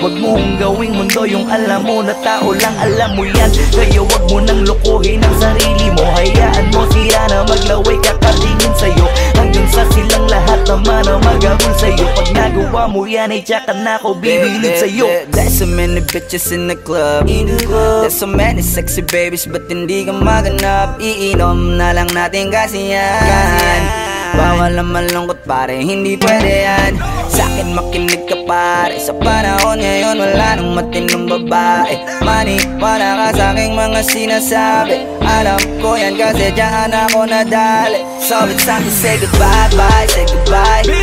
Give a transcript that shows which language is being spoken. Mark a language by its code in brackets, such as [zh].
[tl] Huwag mong gawing mundo yung alam mo na tao lang alam mo yan. Kaya huwag mo nang lukuhin ang sarili mo. Hayaan mo sila na maglaway kakatingin sa'yo. Hanggang sa silang lahat naman ang mag-abol sa'yo. Pag nagawa mo yan ay tsaka na ako bibilid sa'yo. [en] There's so many bitches in the club. There's so many sexy babies, but [tl] hindi ka maganap. Iinom na lang natin kasi yan. Bawal ang malungkot pare, hindi pwede yan. Sa'kin makinig ka pare, sa panahon ngayon wala nang matinong babae. Maniwala ka sa'king mga sinasabi, alam ko yan kasi dyan ako nadali. [en] So it's time to say goodbye, bye, say goodbye.